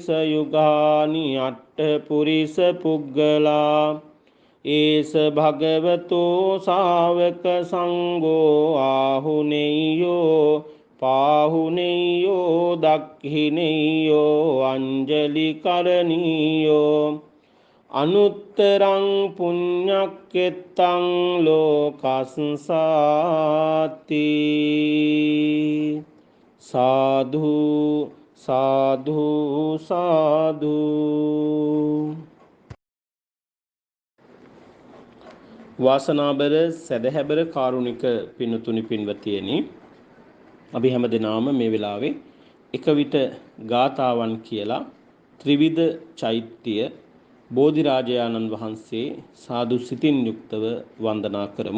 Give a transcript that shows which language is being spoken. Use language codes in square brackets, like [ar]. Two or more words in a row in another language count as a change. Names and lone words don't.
[pi] යුගානි අට්ඨ පුරිස පුග්ගලා ඒස භගවතෝ ශාවක සංඝෝ ආහුනේයෝ පාහුනේයෝ දක්ඛිනේයෝ අංජලි කරණීයෝ අනුත්තරං පුඤ්ඤක්කෙත්තං ලෝකස්සාති. සාධු සාධු සාධු. [si] වාසනාබර සැදැහැබර කාරුණික පින්තුනි පින්වතියනි, අපි හැම දෙනාම මේ වෙලාවේ එක විට ගාථාවන් කියලා ත්‍රිවිධ චෛත්‍ය බෝධිරාජයාණන් වහන්සේ සාදු සිතින් යුක්තව වන්දනා කරමු.